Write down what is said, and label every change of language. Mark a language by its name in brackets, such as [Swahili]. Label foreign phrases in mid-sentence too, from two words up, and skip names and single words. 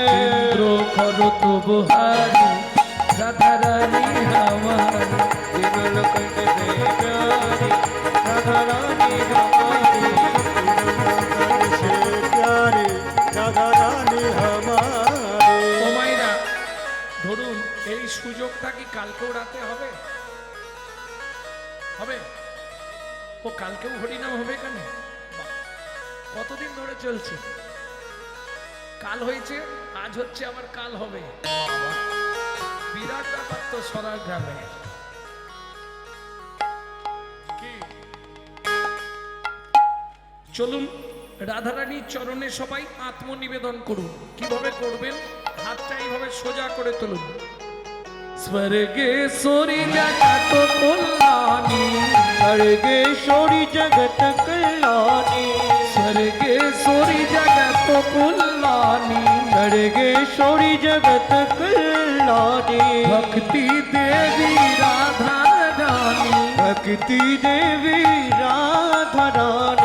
[Hindi] इंद्रो करो तो बुहारी राधा रानी हमारी तीन लोकन से प्यारी राधा रानी हमारी प्यारे राधा रानी हमारी [Bangla] ও মাইরা ধরুন এই সুযোগটা কি কালকেও রাতে হবে হবে ও কালকেও হরিনাম হবে এখানে বাহ, কতদিন ধরে চলছে কাল হয়েছে আজ হচ্ছে আবার কাল হবে বাবা, বিরাট ব্যাপার তো সরার গ্রামে কি চলুন রাধারানীর চরণে সবাই আত্মনিবেদন করুন কিভাবে করবেন হাতটা এইভাবে সোজা করে তুলুন স্বর্গেশ্বরী জগত কল্যাণী [Hindi] सर्गेश्वरी जगत कल्याणी स्वर्गेश्वरी जगत कल्याणी सर्गेश्वरी जगत कल्याणी भक्ति देवी राधा रानी भक्ति देवी राधा रानी